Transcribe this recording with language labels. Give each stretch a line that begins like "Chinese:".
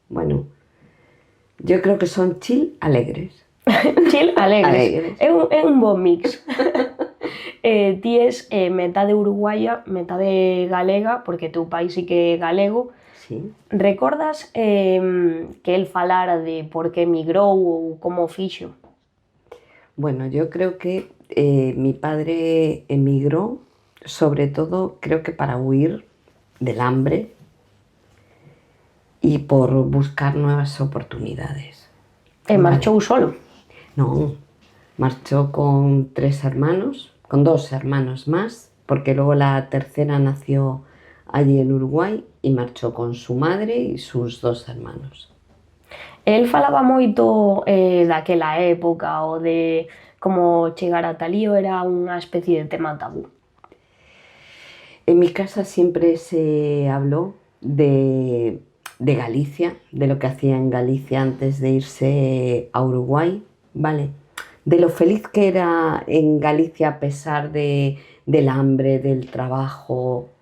Spanish: Bueno, yo creo que son chill alegres.
Galician: Chill alegres. É un bon mix. Ti es metade uruguaya, metade galega, porque teu país sí que é galego. Sí. Recordas que el falara de por que emigrou ou como fixo?
Spanish: Bueno, yo creo que mi padre emigró, sobre todo creo que para huir del hambre y por buscar nuevas oportunidades.
Galician: Marchou solo?
Spanish: No, marchó con 3 hermanos, con 2 hermanos más, porque luego la tercera nació allí en Uruguay y marchó con su madre y sus 2 hermanos.
Galician: El falaba moito daquela época ou de como chegar a Talío, era unha especie de tema tabú?
Spanish: En mi casa siempre se habló de Galicia, de lo que hacía en Galicia antes de irse a Uruguay, ¿vale? De lo feliz que era en Galicia a pesar del hambre, del trabajo.